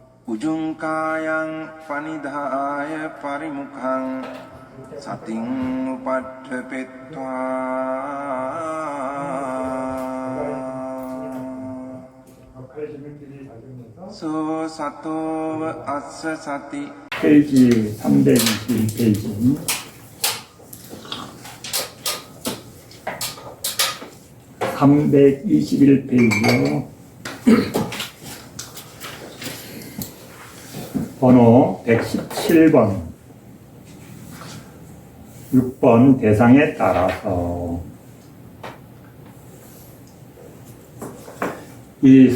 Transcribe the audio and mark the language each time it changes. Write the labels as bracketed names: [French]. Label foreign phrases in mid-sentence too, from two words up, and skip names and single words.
[Pali] උජුංකායං පනිදාය පරිමුඛං සතින් උපට්ඨපෙත්වා සෝ සතෝව අස්ස සති. [Korean] 페이지 321페이지. (321페이지요) 번호 117번 6번 대상에 따라서 이